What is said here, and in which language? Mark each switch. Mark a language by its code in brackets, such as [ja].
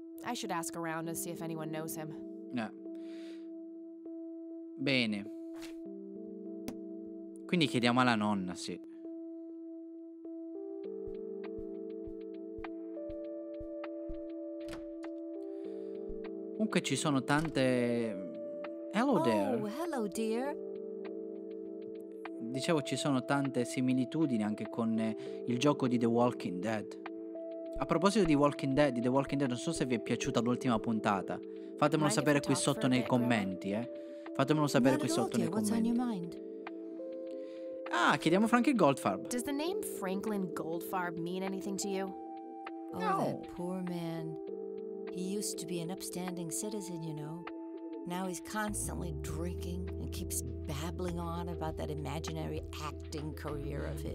[en] I should ask around and see if anyone knows him. [it] Bene. Quindi chiediamo alla nonna, sì. Comunque ci sono tante... [en] Hello there. Oh, hello dear. [it] Dicevo, ci sono tante similitudini anche con il gioco di The Walking Dead. A proposito di The Walking Dead, non so se vi è piaciuta l'ultima puntata. Fatemelo sapere qui sotto nei commenti, Fatemelo sapere qui sotto nei commenti. Ah, chiediamo Frankie Goldfarb. [en] Does the name Franklin Goldfarb mean anything to you? Oh, No. that poor man. He used to be an upstanding citizen, you know. Now he's constantly drinking and keeps babbling on about that imaginary acting career of his.